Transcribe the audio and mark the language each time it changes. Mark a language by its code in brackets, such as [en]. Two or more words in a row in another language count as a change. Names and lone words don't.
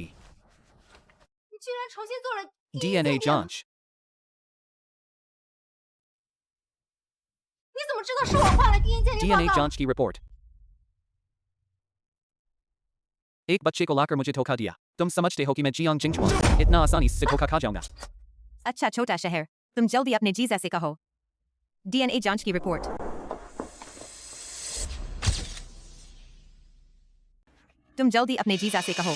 [zh] 你居然重新做了 [hi] डीएनए जांच। [zh] 你怎么知道是我换了 DNA 鉴定报 [hi] डीएनए [zh] 告？ [hi] जांच की रिपोर्ट। एक बच्चे को लाकर मुझे धोखा दिया। तुम समझते हो कि मैं जियांग जिंगचुआन इतना आसानी से धोखा खा जाऊंगा? अच्छा छोटा शहर, तुम जल्दी अपने जीजा से कहो। डीएनए जांच की रिपोर्ट। तुम जल्दी अपने जीजा से कहो।